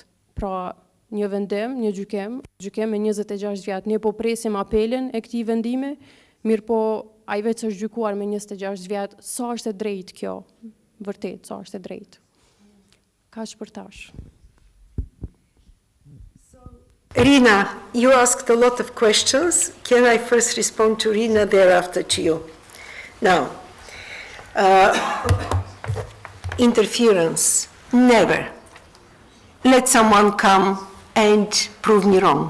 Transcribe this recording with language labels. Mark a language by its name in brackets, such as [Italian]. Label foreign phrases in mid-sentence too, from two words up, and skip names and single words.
[Albanian] Pra, një vendim, një gjykim me 26 vjet. Ne po presim apelin e këtij vendimi, mirë po ai vetë është gjykuar me 26 vjet. Sa është e drejtë kjo? Vërtet, sa është e drejtë? Kaq për tash. Rina, [English] you asked a lot of questions. Can I first respond to Rina, thereafter to you? Now, interference, never. Let someone come and prove me wrong.